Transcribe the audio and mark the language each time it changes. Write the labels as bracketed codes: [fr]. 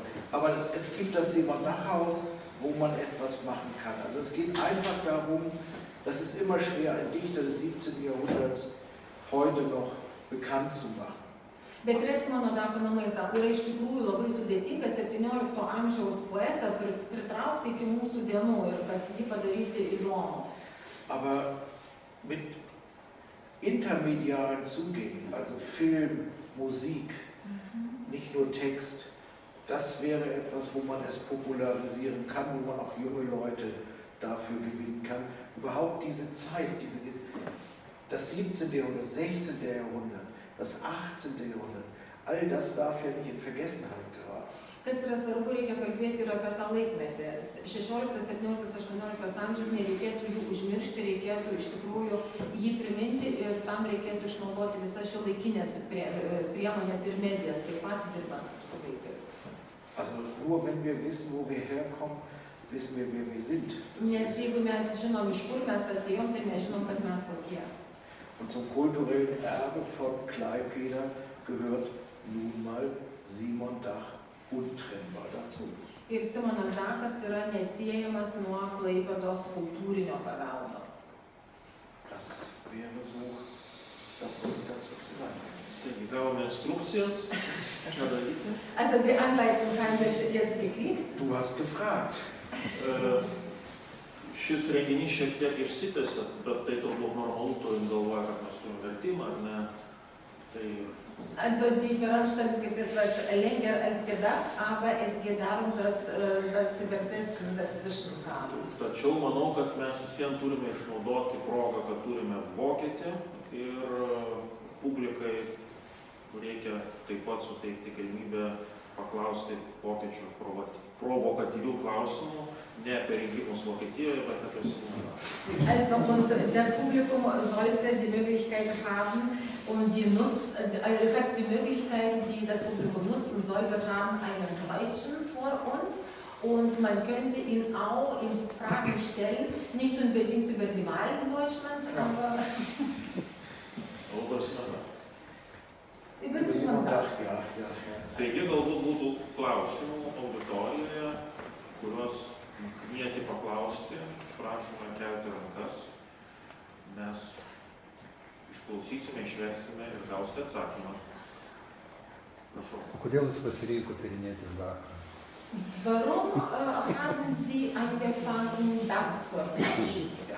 [de] Aber es gibt das Simon-Dach-Haus, wo man etwas machen kann. Also es geht einfach darum, dass es immer schwer, ein Dichter des 17. Jahrhunderts heute noch bekannt zu machen. [lt] Bet Simono Dacho namai, sako, yra iš tikrųjų labai sudėtinga 17 amžiaus poetą pritraukti iki mūsų dienų ir kad jį padaryti įdomų. [de] Aber mit intermedialen Zugängen, also Film, Musik, nicht nur Text, das wäre etwas, wo man es popularisieren kann, wo man auch junge Leute dafür gewinnen kann. Überhaupt diese Zeit, das 17. Jahrhundert, das 16. Jahrhundert, das 18. Jahrhundert, all das darf ja nicht in Vergessenheit geraten. [lt] Kas yra svarbu, reikia kalbėti ir apie tą laikmetį. 16, 17, 18 amžius nereikėtų jų užmiršti, reikėtų iš tikrųjų jį priminti ir tam reikėtų išnaudoti visas šiuolaikinės priemonės ir medijas, taip pat dirbant su vaikais. [de] Also nur wenn wir wissen, wo wir herkommen, wissen wir, wer wir sind. [lt] Nes jeigu mes žinom, iš kur mes atėjom, tai nežinom, kas mes tokie. [de] Und zum kulturellen Erbe von Klaipėda gehört nun mal Simon Dach untrennbar dazu. [lt] Ir Simonas Dachas yra neatsiejamas nuo Klaipėdos kultūrinio paveldo. [de] Das wäre so, das was ich dazu sagen kann. [lt] Taigi gavome instrukcijas, ką daryti. [de] Also die Anleitung haben wir jetzt gekriegt. Du hast gefragt. [lt] Šis renginys šiek tiek išsitęsia, bet tai turbūt normalu, turint galvoje, kad mes turime vertimą, ar ne? Tai [de] Also die Veranstaltung ist etwas länger als gedacht, aber es geht darum, dass das Übersetzen dazwischen kam. [lt] tačiau manau, kad mes vis vien turime išnaudoti progą, kad turime vokietį ir publikai reikia taip pat suteikti galimybę paklausti vokiečių provokatyvių klausimų, ne apie rinkimus Vokietijoje, bet apie Simondą. [de] Also und das Publikum sollte die Möglichkeit haben und hat die Möglichkeit, die das Publikum nutzen soll. Wir haben einen Deutschen vor uns und man könnte ihn auch in Fragen stellen, nicht unbedingt über die Wahlen in Deutschland, aber [lt] Labai svarbu. [de] über Simon Dach. Ja. [lt] Taigi galbūt būtų klausimų auditorijoje, kuriuos kvieti paklausti, prašome kelti rankas, mes išklausysime, išversime ir gausite atsakymą. Prašau. Kodėl jūs pasirinko tyrinėti Dachą? [de] Warum haben Sie angefangen, Dach zu erforschen?